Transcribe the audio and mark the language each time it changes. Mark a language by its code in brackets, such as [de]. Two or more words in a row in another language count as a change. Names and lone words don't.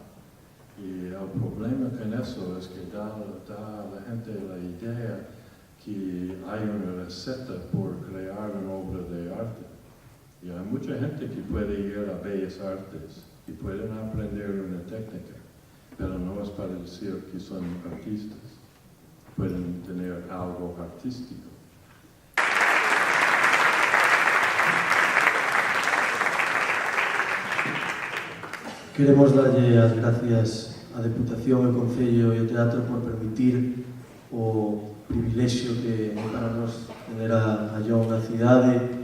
[es] Y el problema con eso es que da a la gente la idea que hay una receta por crear una obra de arte. Y hay mucha gente que puede ir a Bellas Artes y pueden aprender una técnica, pero no es para decir que son artistas. Pueden tener algo artístico. [gl] Queremos darlle as gracias á Deputación, ao Concello e ao Teatro por permitir o privilexio que para nos tener a Jon na cidade.